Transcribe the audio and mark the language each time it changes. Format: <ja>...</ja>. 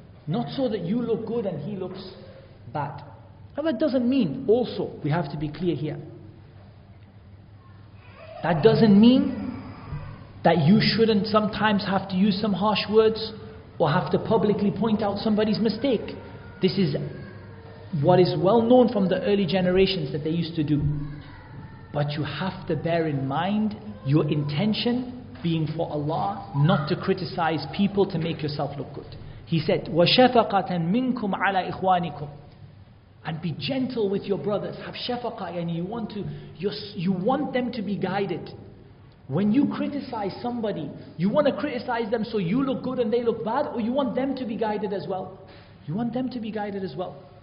<en>Not so that you look good and he looks bad. Now that doesn't mean, also, we have to be clear here, that doesn't mean that you shouldn't sometimes have to use some harsh words or have to publicly point out somebody's mistake. This is what is well known from the early generations that they used to do. But you have to bear in mind your intention being for Allah, not to criticize people to make yourself look good. He said,</en> <ar>وَشَفَقَةً مِنْكُمْ عَلَى إِخْوَانِكُمْ.</ar> <en>And be gentle with your brothers. Have shafaqah, and you want them to be guided. When you criticize somebody, you want to criticize them so you look good and they look bad, or you want them to be guided as well? You want them to be guided as well.</en>